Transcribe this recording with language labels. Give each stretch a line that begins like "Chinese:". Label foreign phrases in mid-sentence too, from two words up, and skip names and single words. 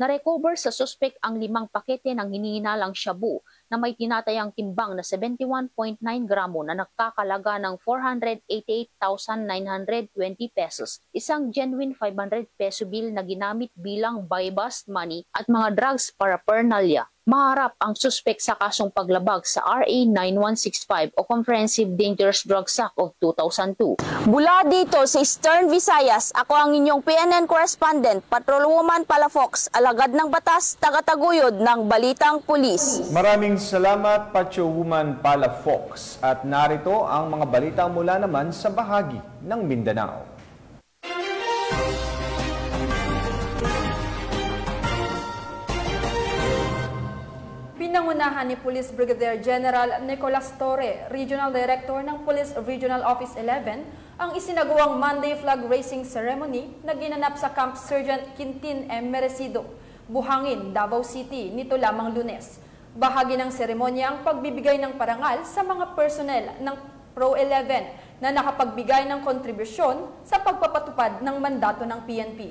Filipino: Na-recover sa suspect ang 5 pakete ng hinihinalang shabu na may tinatayang timbang na 71.9 gramo na nakakalaga ng 488,920 pesos, isang
English: genuine 500 peso bill
Filipino: na ginamit bilang
English: buy-bust money
Filipino: at mga
English: drugs paraphernalia.
Filipino: Maharap ang suspect sa kasong paglabag sa RA 9165 o Comprehensive Dangerous Drugs Act of 2002. Mula dito sa Eastern Visayas, ako ang inyong PNN Correspondent, Patrolwoman Palafox, alagad ng batas, tagataguyod ng balitang pulis. Maraming salamat, Patrolwoman Palafox. At narito ang mga balita mula naman sa bahagi ng Mindanao. Pinangunahan ni Police Brigadier General Nicolas Torre,
English: Regional Director
Filipino: ng Police Regional Office 11, ang isinagawang Monday Flag Raising Ceremony na ginanap sa Camp Sergeant Quintin M. Merecido, Buhangin, Davao City, nito lamang Lunes. Bahagi ng seremonya ang pagbibigay ng parangal sa mga personnel ng Pro 11 na nakapagbigay ng kontribusyon sa pagpapatupad ng mandato ng PNP.